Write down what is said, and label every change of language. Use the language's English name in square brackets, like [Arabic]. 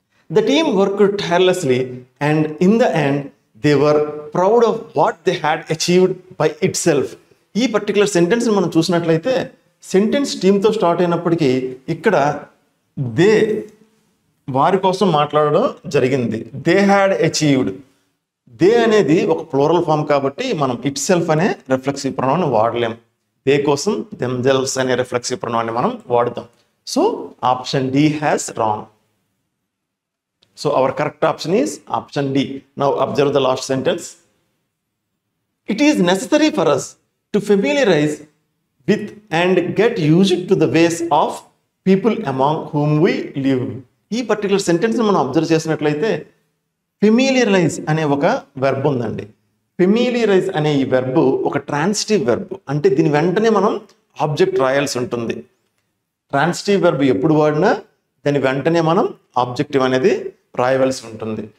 [English] The team worked tirelessly and in the end they were proud of what they had achieved by itself. [Telugu] ఈ particular sentence మనం చూసినట్లయితే sentence టీమ్తో start అయినప్పటికీ ఇక్కడ they వారి కోసం మాట్లాడడం జరిగింది. [English] They had achieved. [Telugu] దే అనేది ఒక ప్లూరల్ ఫామ్ కాబట్టి మనం ఇట్ సెల్ఫ్ అనే రిఫ్లెక్సివ్ ప్రొనౌన్ వాడలేం. దే కోసం దెమ్సెల్వ్స్ అనే రిఫ్లెక్సివ్ ప్రొనౌన్ మనం వాడతాం. [English] So option D has wrong. So our correct option is option D. Now observe the last sentence. It is necessary for us to familiarize with and get used to the ways of people among whom we live. [Telugu] ఈ particular sentence మనం observe చేసినట్లయితే familiarise అనే ఒక verb ఉందండి. Familiarise అనే ఈ verb ఒక transitive verb. అంటే దీని వెంటనే మనం ఆబ్జెక్ట్ రాయాల్సి ఉంటుంది. ట్రాన్సిటివ్ వెర్బ్ ఎప్పుడు వాడినా దాని వెంటనే మనం ఆబ్జెక్టివ్ అనేది రాయవలసి ఉంటుంది.